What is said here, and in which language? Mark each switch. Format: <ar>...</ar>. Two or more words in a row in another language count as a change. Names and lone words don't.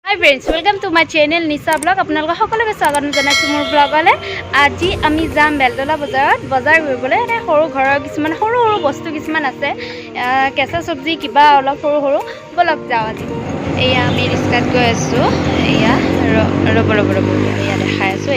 <en>Hi friends, welcome to my channel Nisha Blog.</en> <as>আপোনালোক সকলোকে স্বাগত জনাইছো মোৰ ব্লগলে। আজি আমি যাম বেলতলা বজাৰত বজাৰ কৰিবলৈ। এনে সৰু ঘৰৰ কিছুমান সৰু সৰু বস্তু কিছুমান আছে, কেঁচা চব্জি কিবা অলপ সৰু সৰু। বলক যাওঁ আজি। এয়া আমি ৰিস্কাত গৈ আছোঁ। এয়া ৰ'ব এয়া দেখাই আছোঁ।</as>